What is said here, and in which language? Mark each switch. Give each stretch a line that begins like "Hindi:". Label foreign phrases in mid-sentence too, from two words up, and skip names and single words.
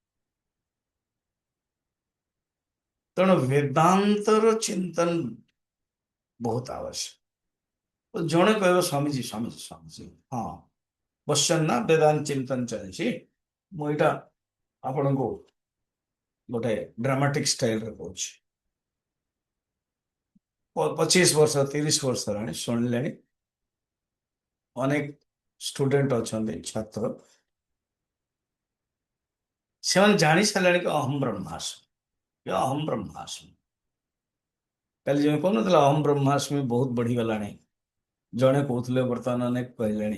Odia: ତେଣୁ ବେଦାନ୍ତର ଚିନ୍ତନ ବହୁତ ଆବଶ୍ୟକ। ତ ଜଣେ କହିବ ସ୍ୱାମୀଜୀ ସ୍ୱାମୀଜୀ ସ୍ୱାମୀଜୀ, ହଁ ବସିଛନ୍ତି ନା, ବେଦାନ୍ତ ଚିନ୍ତନ ଚାଲିଛି, ମୁଁ ଏଇଟା ଆପଣଙ୍କୁ गोटे
English: dramatic style
Odia: रे कହୁଛି 25 ବର୍ଷ 30 ବର୍ଷ ହେଲାଣି ଶୁଣିଲେଣି। ଅନେକ ଷ୍ଟୁଡେଣ୍ଟ ଅଛନ୍ତି ଛାତ୍ର, ସେମାନେ ଜାଣି ସାରିଲେଣି କି
Sanskrit: अहम् ब्रह्मास्मि, अहम् ब्रह्मास्मि।
Odia: କାଲି ଯେମିତି କହୁନଥିଲା
Sanskrit: अहम् ब्रह्मास्मि
Odia: ବହୁତ ବଢିଗଲାଣି, ଜଣେ କହୁଥିଲେ ବର୍ତ୍ତମାନ ଅନେକ କହିଲେଣି।